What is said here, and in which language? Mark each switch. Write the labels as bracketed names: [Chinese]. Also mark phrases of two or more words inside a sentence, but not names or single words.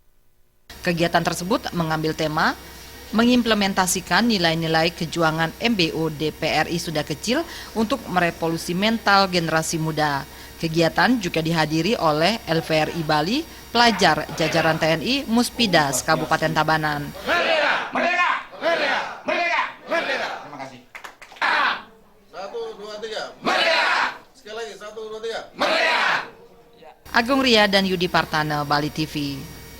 [Indonesian] Kegiatan tersebut mengambil tema mengimplementasikan nilai-nilai kejuangan MBO DPRI Sunda Kecil untuk merevolusi mental generasi muda. Kegiatan juga dihadiri oleh LVRI Bali, pelajar jajaran TNI Muspidas Kabupaten Tabanan. Merdeka! Merdeka! Merdeka! Merdeka! Merdeka! Terima kasih. 1, 2, 3. Merdeka! Sekali lagi 1, 2, 3. Merdeka! Agung Ria dan Yudi Partana, Bali TV.